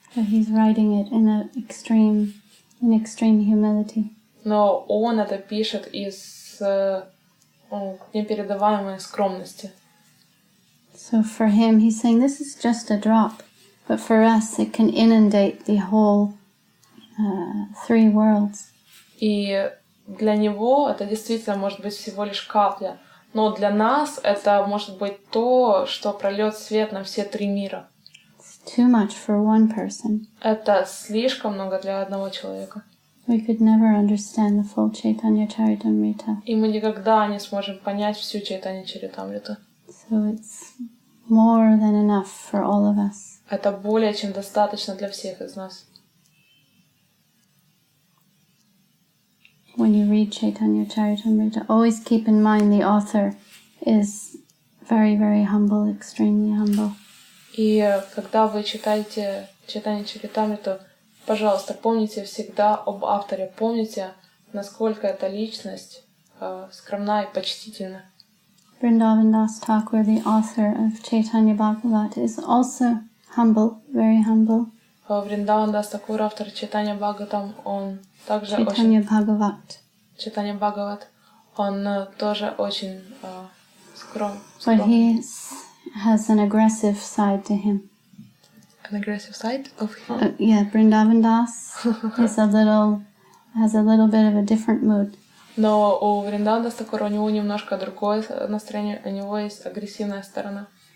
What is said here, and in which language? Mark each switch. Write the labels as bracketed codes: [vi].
[en] But he's writing it in extreme humility. [ru] Но он это пишет из непередаваемой скромности. [en] So for him, he's saying this is just a drop, but for us, it can inundate the whole 3 worlds. [ru] И для него это действительно может быть всего лишь капля, но для нас это может быть то, что прольет свет на все 3 мира. [en] It's too much for one person. [ru] Это слишком много для одного человека. [en] We could never understand the full Chaitanya Charitamrita. [ru] И мы никогда не сможем понять всю Чайтанья Чаритамриту. [en] So it's more than enough for all of us. [ru] Это более чем достаточно для всех из нас. [en] When you read Chaitanya Charitamrita, always keep in mind the author is very, very humble, extremely humble. [ru] И когда вы читаете Чайтанья Чаритамриту, пожалуйста, помните всегда об авторе, помните, насколько эта личность скромна и почтительна. [en] Vrindavan Das Thakur, the author of Chaitanya Bhagavat, is also humble, very humble. [ru] Вриндаван Дас Такур, автор Чайтанья Бхагаватам, он также [en] Chaitanya [ru] очень... [en] Bhagavat. [ru] Чайтанья Бхагават, он тоже очень скромный. [en] But he has an aggressive side to him. An aggressive side of him? Yeah, Vrindavan Das has a little bit of a different mood. [ru] Но у Вриндавана Дас Такура у него немножко другое настроение, у него есть агрессивная сторона.